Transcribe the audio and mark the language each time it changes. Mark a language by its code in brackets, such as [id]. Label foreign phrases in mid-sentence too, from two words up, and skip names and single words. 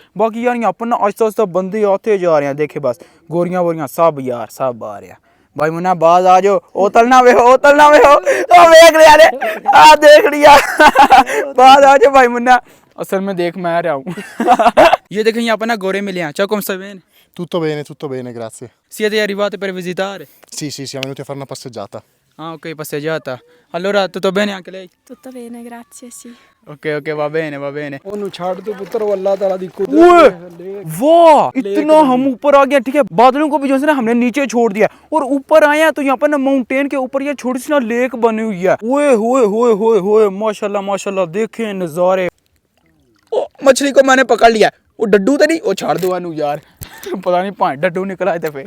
[hi] बाकी यार यहाँ पर ना आहिस्ता आहिस्ता बंदे आते जा रहे हैं, देखे बस गोरियां वोरियां सब यार सब आ रहे हैं। भाई मुन्ना बाज आ जाओ, ओतलना वे हो देख लिया बाज आ जाओ भाई मुन्ना, असल में देख मैं रहा हूँ ये देखें यहाँ पर ना गोरे मिले हैं। [it] Ciao, come stai bene? Tutto bene, grazie. Siete arrivati per visitare? Sì, siamo venuti a fare una passeggiata. Ah, ok, passeggiata. Allora, tutto bene anche lei? Tutto bene, grazie, sì. Ok, va bene. [pa] ओनू छाड़ दो पुत्र, वो अल्लाह ताला दी कुदरत। [hi] वाह इतना हम ऊपर आ गए, ठीक है, बादलों को भी जो है ना हमने नीचे छोड़ दिया और ऊपर आए हैं तो यहाँ पर ना माउंटेन के ऊपर ये छोटी सी ना लेक बनी हुई है। ओए होए माशाल्लाह माशाल्लाह, देखें नज़ारे। ओ मछली को मैंने पकड़ लिया, वो डड्डू तो नहीं, वो छाड़ दो अनु यार पता नहीं पाँच डड्डू निकल आए थे फिर।